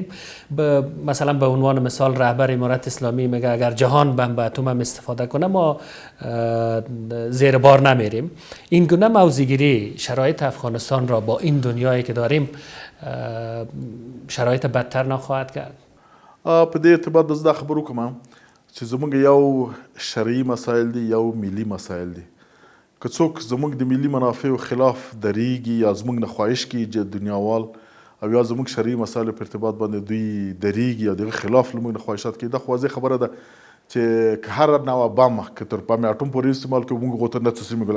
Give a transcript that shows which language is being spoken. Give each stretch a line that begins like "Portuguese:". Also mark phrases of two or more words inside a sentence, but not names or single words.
Persian: مثلا به عنوان مثال رهبر امارت اسلامی میگه اگر جهان بمب اتم هم استفاده کنه ما زیر بار نمیریم. این گونه موضوعگیری شرایط افغانستان را با این دنیایی که داریم شرایط بدتر نخواهد کرد؟
Pashto: په دې ارتباط د زده خبرو کوم چې زموږ یو شرعي مسایل دي یو ملي مسایل دي. که څوک زموږ د ملي منافعو خلاف دریږي یا زموږ نه خواهش کوي دنیاوال او یا زموږ شرعي مسایلو په ارتباط باندې دوی دریږي یا دغه خلاف له موږ نه خواهشات کوي، دا خو واضح خبره ده چې هر نوع بم که تر بم اټوم پورې استعمال کوي موږ ورته نه تسلیم کړو.